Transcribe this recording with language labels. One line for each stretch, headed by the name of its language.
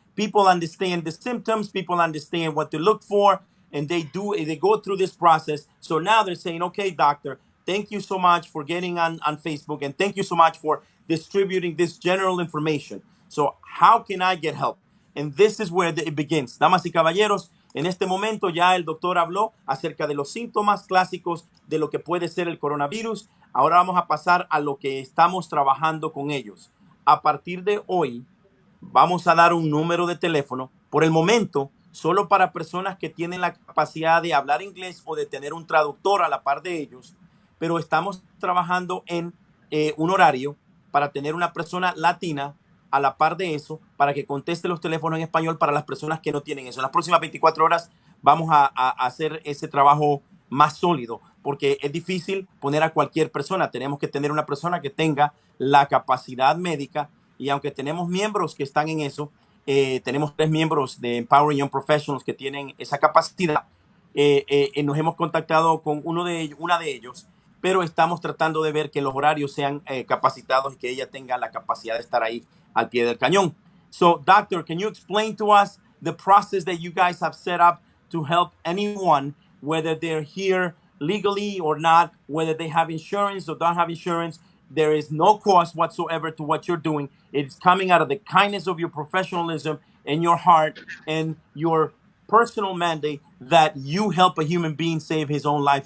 English: People understand the symptoms, people understand what to look for, and they go through this process. So now they're saying, okay, doctor, thank you so much for getting on Facebook, and thank you so much for distributing this general information. So how can I get help? And this is where it begins.
Spanish: Damas y caballeros, en este momento ya el doctor habló acerca de los síntomas clásicos de lo que puede ser el coronavirus. Ahora vamos a pasar a lo que estamos trabajando con ellos. A partir de hoy, vamos a dar un número de teléfono, por el momento, solo para personas que tienen la capacidad de hablar inglés o de tener un traductor a la par de ellos, pero estamos trabajando en un horario para tener una persona latina a la par de eso, para que conteste los teléfonos en español para las personas que no tienen eso. En las próximas 24 horas vamos a hacer ese trabajo más sólido, porque es difícil poner a cualquier persona. Tenemos que tener una persona que tenga la capacidad médica, y aunque tenemos miembros que están en eso, tenemos 3 miembros de Empowering Young Professionals que tienen esa capacidad. Nos hemos contactado con una de ellos, pero estamos tratando de ver que los horarios sean capacitados y que ella tenga la capacidad de estar ahí al pie del cañón.
English: So, doctor, can you explain to us the process that you guys have set up to help anyone, whether they're here legally or not, whether they have insurance or don't have insurance? There is no cost whatsoever to what you're doing. It's coming out of the kindness of your professionalism and your heart and your personal mandate that you help a human being save his own life.